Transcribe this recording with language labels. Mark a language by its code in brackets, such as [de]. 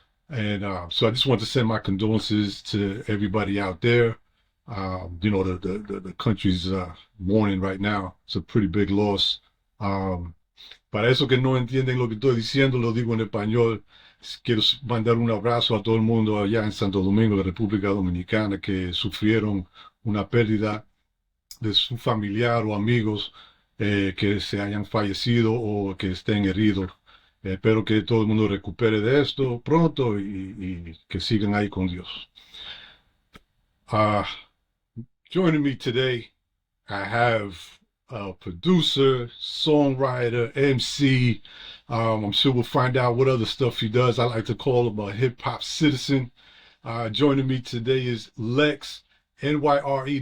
[en] And so I just want to send my condolences to everybody out there. The country's mourning right now. It's a pretty big loss. [es] Para eso que no entienden lo que estoy diciendo, lo digo en español. Quiero mandar un abrazo a todo el mundo allá en Santo Domingo, la República Dominicana, que sufrieron una pérdida de su familiar o amigos que se hayan fallecido o que estén heridos. Espero que todo el mundo recupere de esto pronto y que sigan ahí con Dios. [en] Joining me today, I have a producer, songwriter, MC. I'm sure we'll find out what other stuff he does. I like to call him a hip-hop citizen. Joining me today is Lex NYRE.